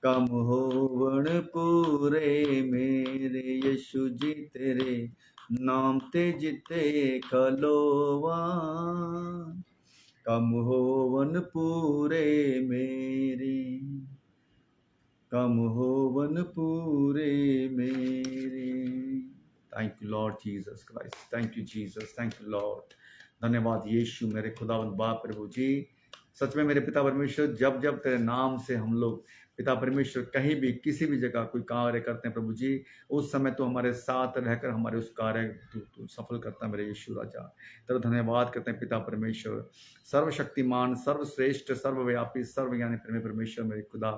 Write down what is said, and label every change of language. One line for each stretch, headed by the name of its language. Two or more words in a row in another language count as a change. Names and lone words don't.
Punjabi: ਕੰਮ ਹੋਵਣ ਪੂਰੇ ਮੇਰੇ ਯਿਸੂ ਜੀ ਤੇਰੇ ਨਾਮ ਤੇ ਜਿੱਥੇ ਖਲੋਵਾਂ, ਕੰਮ ਹੋਵਣ ਪੂਰੇ ਮੇਰੇ, ਕੰਮ ਹੋਵਣ ਪੂਰੇ ਮੇਰੇ।
English: Thank you Lord Jesus Christ, thank you Jesus, thank you Lord.
Hindi: धन्यवाद यीशु मेरे खुदावंद बाप प्रभु जी। सच में मेरे पिता परमेश्वर, जब जब तेरे नाम से हम लोग पिता परमेश्वर कहीं भी किसी भी जगह कोई कार्य करते हैं प्रभु जी, उस समय तो हमारे साथ रहकर हमारे उस कार्य तू सफल करता है मेरे यीशु राजा। तेरा धन्यवाद करते हैं पिता परमेश्वर, सर्वशक्तिमान, सर्वश्रेष्ठ, सर्वव्यापी, सर्वज्ञानी प्रेमी परमेश्वर मेरे खुदा।